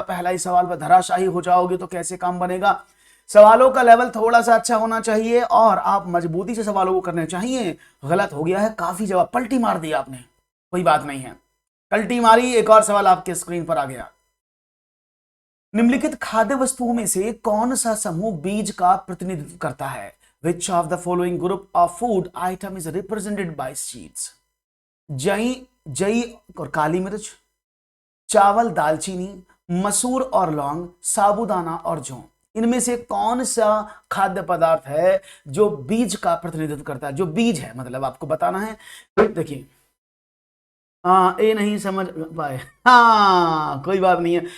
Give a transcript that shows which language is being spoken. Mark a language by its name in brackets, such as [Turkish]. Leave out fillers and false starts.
[Hindi] पहला ही सवाल पर धराशायी हो जाओगे तो कैसे काम बनेगा? सवालों का लेवल थोड़ा सा अच्छा होना चाहिए और आप मजबूती से सवालों को करने चाहिए। गलत हो गया है, काफी जवाब पलटी मार दिया आपने। कोई बात नहीं है, पलटी मारी। एक और सवाल आपके स्क्रीन पर आ गया। निम्नलिखित खाद्य वस्तुओं में से कौन सा समूह बीज का प्रतिनिधित्व करता है? [English] Which of the following group of food item is represented by seeds? [Hindi] जई जई और काली मिर्च, चावल, दालचीनी, मसूर और लौंग, साबूदाना और जौ। इनमें से कौन सा खाद्य पदार्थ है जो बीज का प्रतिनिधित्व करता है? जो बीज है मतलब आपको बताना है। देखिए, हाँ ए नहीं समझ पाए, हाँ कोई बात नहीं है।